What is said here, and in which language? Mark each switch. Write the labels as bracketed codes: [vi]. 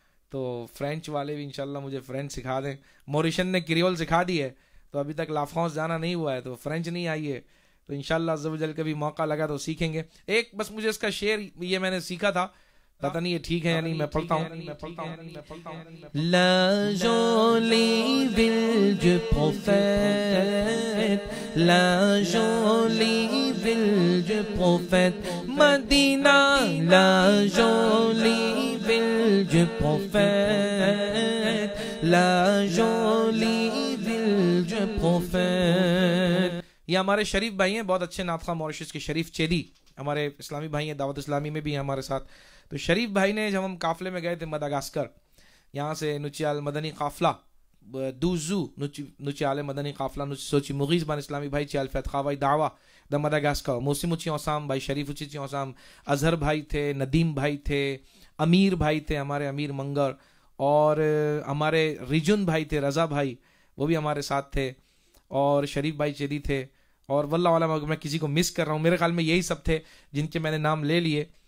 [ur] تو فرینچ والے بھی انشاءاللہ مجھے فرینچ سکھا دیں. موریشن نے کریول سکھا دی ہے تو ابھی تک لا فرانس جانا نہیں ہوا ہے, تو فرینچ نہیں آئی ہے, تو انشاءاللہ عز و جل کبھی موقع لگا تو سیکھیں گے. ایک بس مجھے اس کا شعر یہ میں نے سیکھا تھا, پتہ نہیں یہ ٹھیک ہے یا نہیں, میں پڑھتا ہوں. [fr] La jolie ville du prophète, la jolie ville du prophète, Madina, la jolie ville du prophète, la jolie ville du prophète. [ur] یہ ہمارے شریف بھائی ہیں, بہت اچھے نعت خواہ موریشس کے, شریف چیدی ہمارے اسلامی بھائی ہیں, دعوت اسلامی میں بھی ہیں ہمارے ساتھ. تو شریف بھائی نے جب ہم قافلے میں گئے تھے مداگاسکر, یہاں سے نچیال مدنی قافلہ دوزو نچیال مدنی قافلہ سوچی مغیز بان اسلامی بھائی چیال فیت خواہی دعویٰ دا مداگاسکر, موسم اچھی اوسام بھائی شریف اچھی اوسام, اظہر بھائی تھے, ندیم بھائی تھے, امیر بھائی تھے ہمارے امیر منگر, اور ہمارے ریجن بھائی تھے رضا بھائی, وہ بھی ہمارے ساتھ تھے, اور شریف بھائی چیدی تھے, اور واللہ عالم میں کسی کو مس کر رہا ہوں, میرے خیال میں یہی سب تھے جن کے میں نے نام لے لیے.